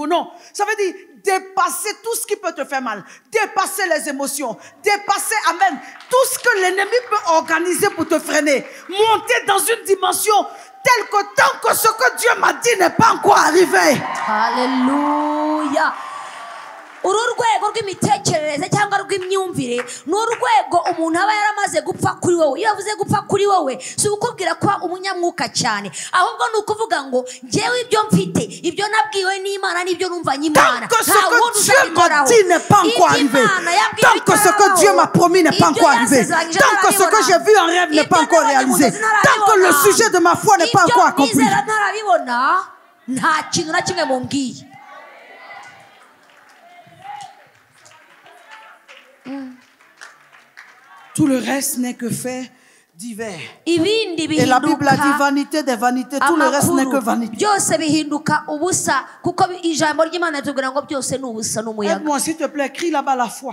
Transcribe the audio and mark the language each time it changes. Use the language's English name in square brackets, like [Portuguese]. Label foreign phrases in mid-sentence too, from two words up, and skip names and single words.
[French] Non, ça veut dire dépasser tout ce qui peut te faire mal. Dépasser les émotions. Dépasser, amen, tout ce que l'ennemi peut organiser pour te freiner. Monter dans une dimension telle que tant que ce que Dieu m'a dit n'est pas encore arrivé. Alléluia. [Kinyarwanda] ururwego rw'imitekerereze cyangwa rw'imyumvire n'urwego umuntu aba yaramaze gupfa kuri wowe. Iyo avuze gupfa kuri wowe si ukubwira ko umunyamwuka cyane, ahubwo ni ukuvuga ngo ngewe ibyo mfite, ibyo nabwiwe n'Imana n'ibyo numvanye Imana, [French] tant que ce que Dieu m'a dit n'est pas encore arrivé, tant que ce que Dieu m'a promis n'est pas encore arrivé, tant que ce que j'ai vu en rêve n'est pas encore réalisé, tant que le sujet de ma foi n'est pas encore accompli, [Kinyarwanda] nta kintu na kimwe mumbwiye. [French] Tout le reste n'est que fait divers. Et la Bible a dit vanité des vanités, tout le reste n'est que vanité. Aide-moi s'il te plaît, crie là-bas la foi.